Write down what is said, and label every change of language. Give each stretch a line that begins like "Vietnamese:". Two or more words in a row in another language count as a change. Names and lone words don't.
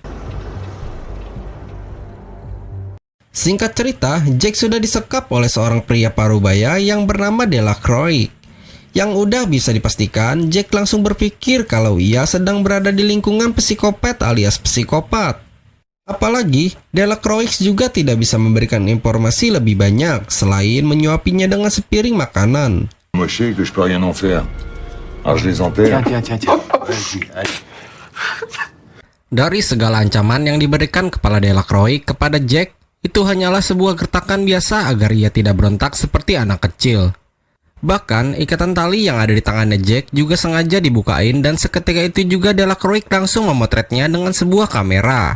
Indonesian: Singkat cerita, Jack sudah disekap oleh seorang pria parubaya yang bernama Delacroix. Yang udah bisa dipastikan, Jack langsung berpikir kalau ia sedang berada di lingkungan psikopat alias psikopat. Apalagi, Delacroix juga tidak bisa memberikan informasi lebih banyak selain menyuapinya dengan sepiring makanan.
French: Moi, je sais que je peux rien en faire. Alors, je les enterre. Tiens. Vas-y, allez.
Indonesian: Dari segala ancaman yang diberikan kepala Delacroix kepada Jack, itu hanyalah sebuah gertakan biasa agar ia tidak berontak seperti anak kecil. Bahkan, ikatan tali yang ada di tangannya Jack juga sengaja dibukain dan seketika itu juga Delacroix langsung memotretnya dengan sebuah kamera.